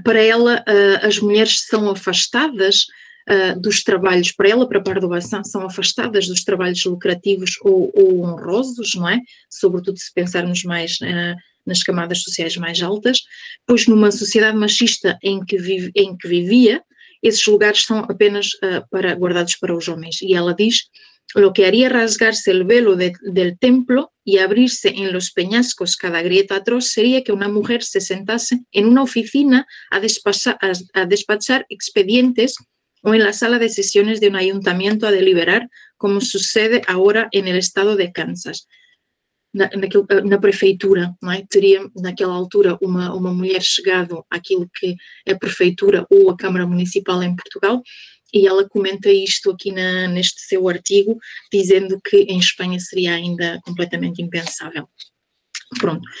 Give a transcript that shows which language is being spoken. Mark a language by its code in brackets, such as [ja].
[pt] Para ela, as mulheres são afastadas dos trabalhos, para Pardo Bazán, são afastadas dos trabalhos lucrativos ou honrosos, não é? Sobretudo se pensarmos mais nas camadas sociais mais altas, pois numa sociedade machista em que vivia, esses lugares são apenas guardados para os homens. E ela diz: [es] lo que haría rasgarse el velo del templo y abrirse en los peñascos cada grieta atroz sería que una mujer se sentase en una oficina a despachar expedientes o en la sala de sesiones de un ayuntamiento a deliberar, como sucede ahora en el estado de Kansas. [pt] Na prefeitura, não é? Teria naquela altura uma mulher chegado àquilo que é a prefeitura ou a Câmara Municipal em Portugal, e ela comenta isto aqui neste seu artigo, dizendo que em Espanha seria ainda completamente impensável. Pronto.